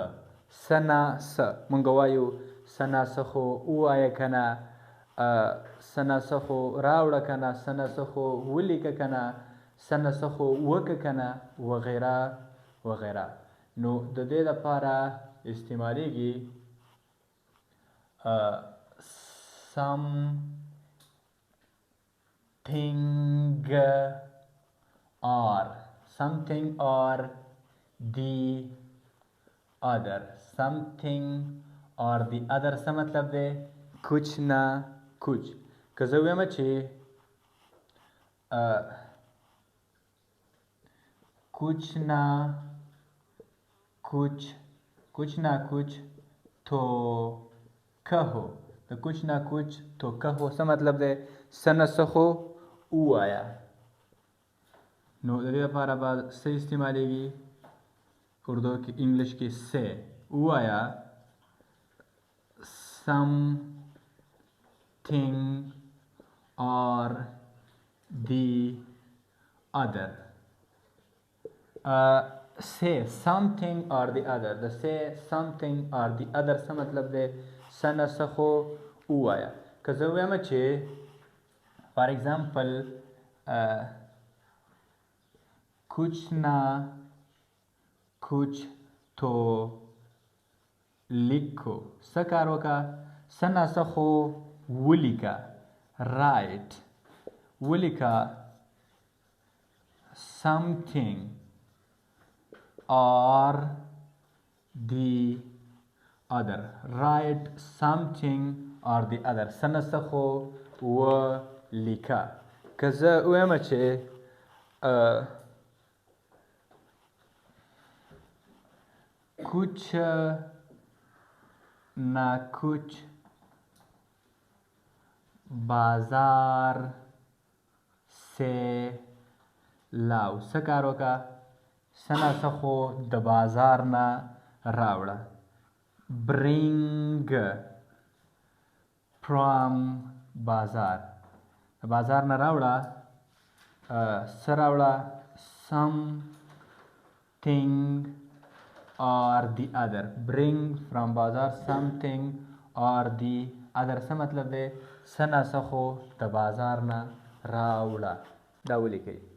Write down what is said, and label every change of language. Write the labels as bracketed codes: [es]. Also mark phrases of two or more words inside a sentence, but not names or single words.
[ps] څه نه څه مونږ وایو څه نه څه خو ووایه که نه، څه نه څه خو راوړه که نه، څه نه څه خو ولیکه که نه، څه نه څه خو وکړه که نه، وغیره وغیره. نو د دې لپاره استعمالیږي [en] something or the other. something or the other [ps] څه مطلب دی؟ [ur] کوچ نه کوچ. [ps] که زه ویمه چې [ur] کچھ نہ کچھ تو کہو. [ps] د [ur] کچھ نہ کچھ تو کہو [ps] څه مطلب دی؟ څه نه څه خو ووایه. نو د دې لپاره به څه استعمالیږي؟ اردو کې انګلیش کې څه ووایه [en] something or the other. say something or the other. [ps] د [en] say something or the other [ps] څه مطلب دی؟ څه نه څه خو ووایه. که زه ووایم چې [en] for example [ur] کچھ نہ کچھ تو لکھو. [ps] څه کار وکړه؟ څه نه څه خو ولیکه. [en] رایټ ولیکه something or the other. write something or the other. [ps] څه نه څه خو ولیکه. که زه ووایم چې [ur] کچھ نہ کچھ بازار سے لاؤ. [ps] څه کار وکړه؟ څه نه څه خو د بازار نه راوړه. [en] bring from بازار. [ps] د بازار نه راوړه. څه راوړه؟ [en] something or the other. bring from بازار something or the other [ps] څه مطلب دی؟ څه نه څه خو د بازار نه راوړه. دا ولیکئ.